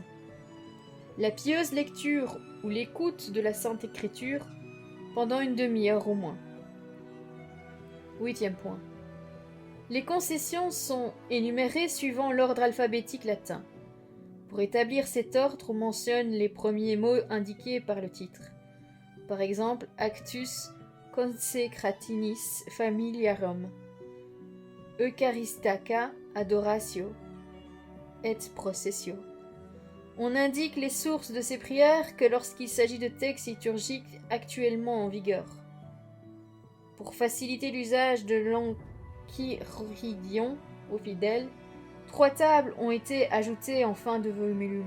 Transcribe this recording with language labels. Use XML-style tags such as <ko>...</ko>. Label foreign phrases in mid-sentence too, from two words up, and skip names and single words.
<fr>La pieuse lecture ou l'écoute de la Sainte Écriture pendant une demi-heure au moins. 8e point. Les concessions sont énumérées suivant l'ordre alphabétique latin. Pour établir cet ordre, on mentionne les premiers mots indiqués par le titre. Par exemple,</fr> <la>Actus consecratinis familiarum, Eucharistaca adoratio et processio.</la> <fr>On indique les sources de ces prières que lorsqu'il s'agit de textes liturgiques actuellement en vigueur. Pour faciliter l'usage de l'enchiridion aux fidèles, 3 tables ont été ajoutées en fin de volume.</fr>